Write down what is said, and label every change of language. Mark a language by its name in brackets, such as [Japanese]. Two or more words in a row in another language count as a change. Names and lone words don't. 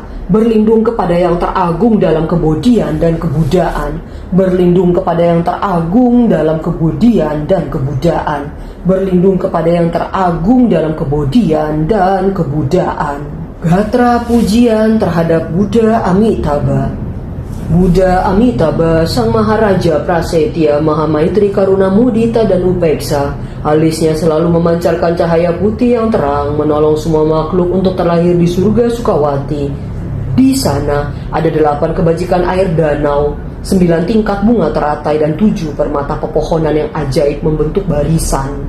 [Indonesian] Berlindung kepada yang teragung dalam kebodian dan kebudayaan. Berlindung kepada yang teragung dalam kebodian dan kebudayaan. Berlindung kepada yang teragung dalam kebodian dan kebudayaan. Gatra pujian terhadap Buddha Amitabha. Buddha Amitabha, Sang Maharaja Prasetya, Maha Maitri, Karuna, Mudita, dan Upeksa. Alisnya selalu memancarkan cahaya putih yang terang, menolong semua makhluk untuk terlahir di surga Sukawati. Di sana ada 8 kebajikan air danau, 9 tingkat bunga teratai, dan 7 permata pepohonan yang ajaib membentuk barisan.